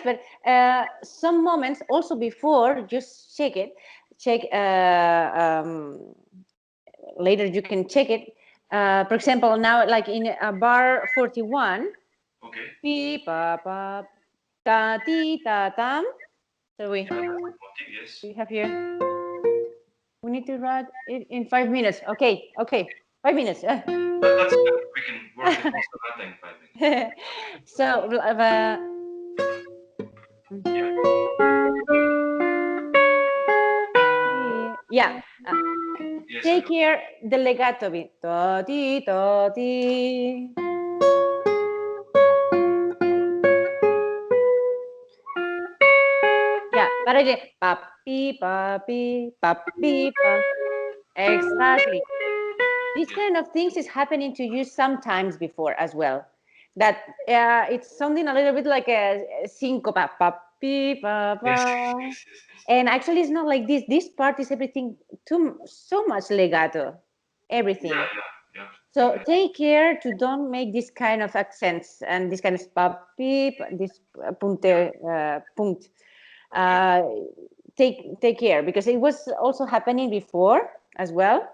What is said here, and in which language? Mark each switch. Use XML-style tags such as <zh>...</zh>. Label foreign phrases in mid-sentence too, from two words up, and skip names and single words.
<en>But some moments also before, just check it. Check later. You can check it. For example, now like in bar 41, Okay. pi pa pa ta ti ta tam. So Yeah, that's the motive. Yes. we have here. We need to write it in 5 minutes. Okay, okay, 5 minutes. That's good. We can work the whole sonata in 5 minutes. So Yeah. yeah, Yes, I take know. here the legato bit. Do di do di. Yeah, But I did pa pi pa pi pa pi pa. Exactly. These kind of things is happening to you sometimes before as well. That it's something a little bit like a syncopa pa pi pa pa. Yes, yes, yes, yes. And actually, it's not like this. This part is everything so much legato, everything. Yeah, yeah, yeah. So Okay. take care to don't make this kind of accents and this kind of beep, this punte, punct. Uh, take care because it was also happening before as well.</en>